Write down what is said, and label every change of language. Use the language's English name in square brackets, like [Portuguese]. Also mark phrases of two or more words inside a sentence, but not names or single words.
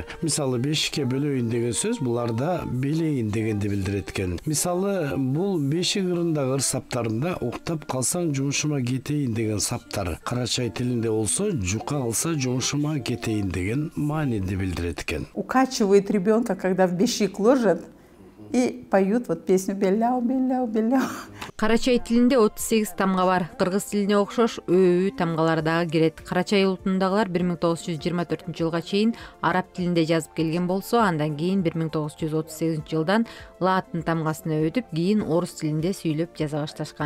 [Kyrgyz] Мисалы бешикке бөлөйүн деген сөз буларда белейин дегенди билдирет экен. Мисалы бул бешик ырындагы ыр саптарында уктап калсаң жумушума кетейин деген саптар. Карачай тилинде болсо жука калса жумушума кетейин деген маанинди билдирет экен. [Russian] Укачивает ребенка, когда в бешик ложат, и поют вот песню [Karachay-Balkar] «Беляу, беляу, беляу». [Kyrgyz] Карачай тилинде 38 тамга бар. Кыргыз тилине окшош өү тамгалар дагы кирет. Карачай улутундагылар 1924 жылга чейин араб тилинде жазып келген болсо, андан кийин 1938 жылдан латын тамгасына өтүп, кийин орус тилинде сүйлөп жаза башташкан.